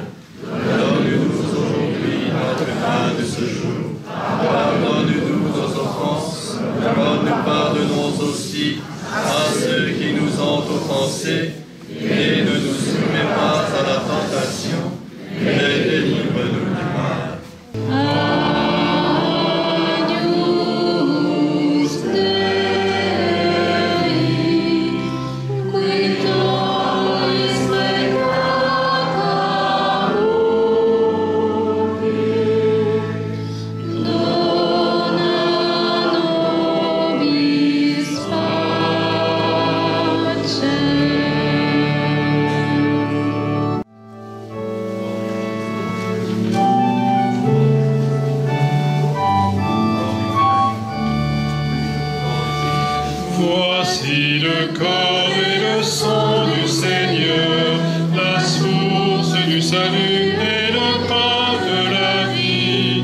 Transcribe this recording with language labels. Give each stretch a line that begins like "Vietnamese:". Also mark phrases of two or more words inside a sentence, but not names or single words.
French: Donne-nous aujourd'hui notre pain de ce jour. Pardonne-nous nos offenses, comme nous pardonnons aussi à ceux qui nous ont offensés, et ne nous soumets pas à la tentation, mais délivre-nous du mal.
Latin: Agnus Dei, qui tollis peccata mundi, dona nobis pacem.
French: Voici le corps et le sang du Seigneur, la source du salut et le pain de la vie.